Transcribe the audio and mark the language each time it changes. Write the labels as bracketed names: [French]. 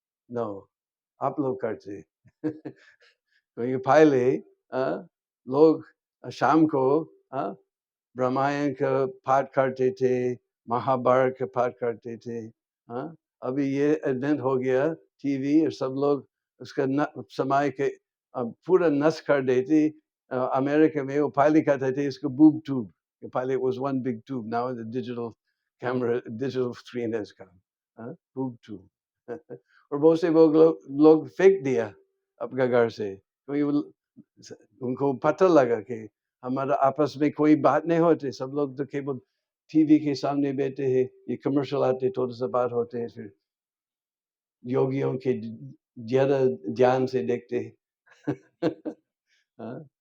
[Hindi] No, आप लोग करते। क्योंकि पहले लोग शाम को रामायण का पाठ करते थे, महाभारत का पाठ करते थे। अभी ये एडवेंट हो गया टीवी, और सब लोग उसका समय के पूरा नष्ट कर देते। अमेरिका में वो पहले कहते थे इसको बूब ट्यूब, पहले [English] it was one big tube, now the digital camera, digital screen has come, boob tube। [Hindi] और बहुत से लोग फेंक दिया अपने घर से, क्योंकि उनको पता लगा कि हमारा आपस में कोई बात नहीं होती, सब लोग तो केवल टीवी के सामने बैठे हैं, ये कमर्शियल आते थोड़ा सा बात होते हैं, फिर योगियों के ज्यादा ध्यान से देखते हैं।